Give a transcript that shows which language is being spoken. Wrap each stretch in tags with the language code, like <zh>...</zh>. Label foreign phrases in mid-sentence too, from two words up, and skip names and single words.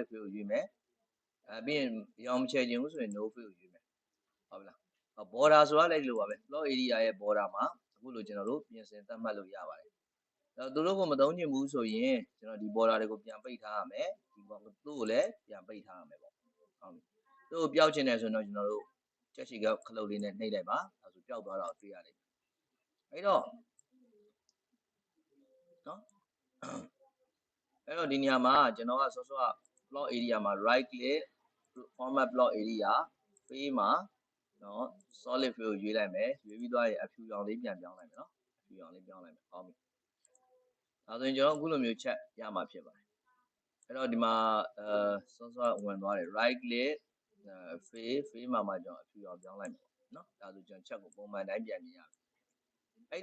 <my>fill ကိုရွေးမယ်ပြီးရင်အရောင်ချဲခြင်းဆိုရင်</my> <en>no fill</en> <my>ကိုရွေးမယ်ဟုတ်ပြီလား border ဆိုတာလည်းဒီလိုပါပဲ</my> <en>plot area</en> <my>ရဲ့ border မှာအခုလိုကျွန်တော်တို့ပြင်ဆင်သတ်မှတ်လို့ရပါတယ်သူတို့ကိုမသုံးချင်ဘူးဆိုရင်ကျွန်တော်ဒီ border တွေကိုပြန်ပိတ်ထားရမယ်ဒီသူ့ကိုလည်းပြန်ပိတ်ထားရမယ်ပေါ့ဟုတ်ပြီသူ့ကိုပျောက်ချင်တယ်ဆိုတော့ကျွန်တော်တို့ချက်ရှိကခလုတ်လေးနဲ့နှိပ်လိုက်ပါဒါဆိုပျောက်သွားတာကိုတွေ့ရလိမ့်မယ်အဲ့တော့ နော်အဲ့တော့ဒီနေရာမှာကျွန်တော်ကစောစောက</my> <en>plot area</en> <my>မှာ</my> <en>right click format plot area</en> <my>ဖေးမှာနော်</my> <en>solid fill</en> <my>ကိုရွေးလိုက်မယ်ရွေးပြီးသွားရင်အဖြူရောင်လေးပြန်ပြောင်းလိုက်မယ်နော်အဖြူရောင်လေးပြောင်းလိုက်မယ်ဟောပြီဒါဆိုရင်ကျွန်တော်အခုလို မျိုးချက်ရမှာဖြစ်ပါတယ်အဲ့တော့ဒီမှာစောစောဝင်သွားတယ်</my> <en>right click</en> <my>ဖေးမှာကျွန်တော်အဖြူရောင်ပြောင်းလိုက်မယ်နော်ဒါဆိုကျွန်တော်ချက်ကိုပုံမှန်တိုင်းပြန်မြင်ရပြီအဲ့</my>